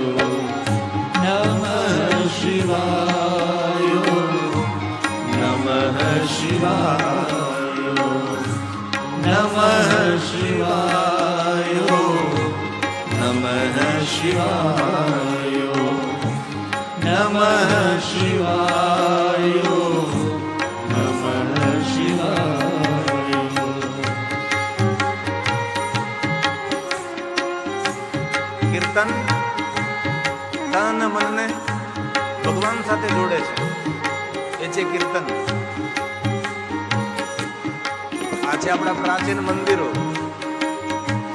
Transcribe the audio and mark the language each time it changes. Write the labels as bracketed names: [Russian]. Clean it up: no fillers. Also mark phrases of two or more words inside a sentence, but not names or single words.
[Sanskrit] नमः शिवाय नमः शिवाय नमः शिवाय नमः शिवाय नमः शिवाय नमः शिवाय. [Gujarati] કીર્તન તન અને મનને ભગવાન સાથે જોડે છે. એ છે કીર્તન. આ છે આપણા પ્રાચીન મંદિરો.